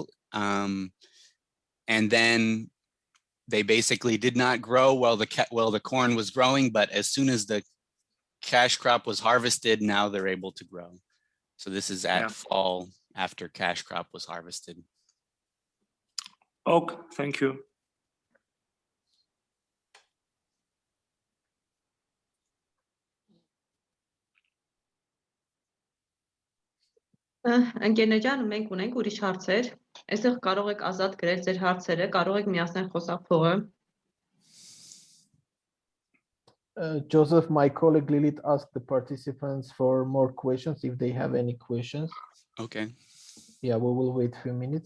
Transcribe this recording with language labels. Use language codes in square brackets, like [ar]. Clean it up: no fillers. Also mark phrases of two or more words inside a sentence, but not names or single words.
[en] And then they basically did not grow while the corn was growing, but as soon as the cash crop was harvested, now they're able to grow. So this is at Yeah. fall after cash crop was harvested. Okay, thank you. [hy] Ընկերներ, մենք ունենք ուրիշ հարցեր։ Այստեղ կարող եք ազատ գրել ձեր հարցերը, կարող եք միացնել խոսափողը։ [en] Joseph, my colleague Lilith asked the participants for more questions if they have any questions. Okay. Yeah, we will wait a few minutes.